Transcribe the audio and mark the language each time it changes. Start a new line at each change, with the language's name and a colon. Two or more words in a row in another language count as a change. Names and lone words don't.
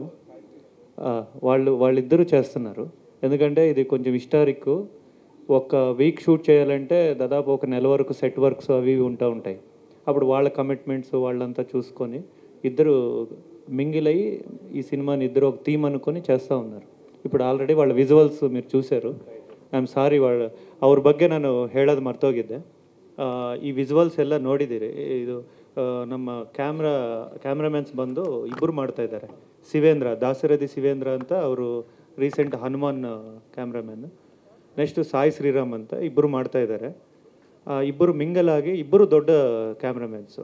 Telugu: వాళ్ళిద్దరూ చేస్తున్నారు. ఎందుకంటే ఇది కొంచెం హిస్టారిక్. ఒక వీక్ షూట్ చేయాలంటే దాదాపు 1 నెల వరకు
English: set works
Telugu: అవి ఉంటాయి. అప్పుడు వాళ్ళ కమిట్మెంట్స్ వాళ్ళంతా చూసుకొని ఇద్దరు మింగిల్ అయ్యి ఈ సినిమాని ఇద్దరు ఒక థీమ్ అనుకొని చేస్తూ ఉన్నారు. ఇప్పుడు ಆಲ್ರೆಡಿ వాళ్ళ ವಿಜುವಲ್ಸ್ మీరు చూశారు.
English: I am sorry,
Kannada: ಅವ್ರ ಬಗ್ಗೆ ನಾನು ಹೇಳೋದು ಮರ್ತೋಗಿದ್ದೆ. ಈ ವಿಜುವಲ್ಸ್ ಎಲ್ಲ ನೋಡಿದ್ದೀರಿ. ಇದು ನಮ್ಮ ಕ್ಯಾಮ್ರಾಮನ್ಸ್ ಬಂದು ಇಬ್ಬರು ಮಾಡ್ತಾ ಇದ್ದಾರೆ. ಶಿವೇಂದ್ರ, ದಾಸರಥಿ ಶಿವೇಂದ್ರ ಅಂತ ಅವರು ರೀಸೆಂಟ್ ಹನುಮಾನ್ ಕ್ಯಾಮ್ರಾಮನ್. ನೆಕ್ಸ್ಟ್ ಸಾಯಿ ಶ್ರೀರಾಮ್ ಅಂತ ಇಬ್ಬರು ಮಾಡ್ತಾ ಇದ್ದಾರೆ. ಇಬ್ಬರು ಮಿಂಗಲ್ ಆಗಿ ಇಬ್ಬರು ದೊಡ್ಡ ಕ್ಯಾಮ್ರಾಮನ್ಸು.